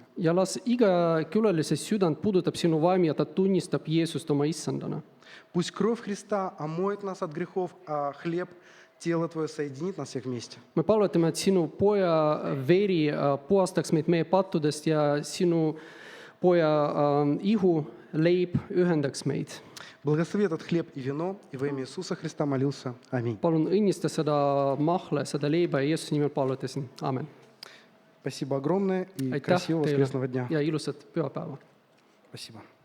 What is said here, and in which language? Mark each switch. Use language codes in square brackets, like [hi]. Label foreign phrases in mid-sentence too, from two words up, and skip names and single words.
[et] Ja las iga külalise südant puudutab sinu vaim ja ta tunnistab Jeesust oma issandana. [ru] Пусть кровь Христа омоет нас от грехов, а хлеб, тело Твое соединит нас всех вместе. [et] Me palvetame, et sinu poja veri puhastaks meid meie pattudest ja sinu poja ihu leib ühendaks meid. [ru] Благослови этот хлеб и вино, и во имя Иисуса Христа молился. Аминь. [et] Palun õnnista seda mahla, seda leiba ja Jeesuse nimel palvetasin. Aamen. [ru] Спасибо огромное и [et] Aitäh [ru] красивого [et] teile [ru] воскресного дня. [et] ja ilusat pühapäeva. [ru] Спасибо.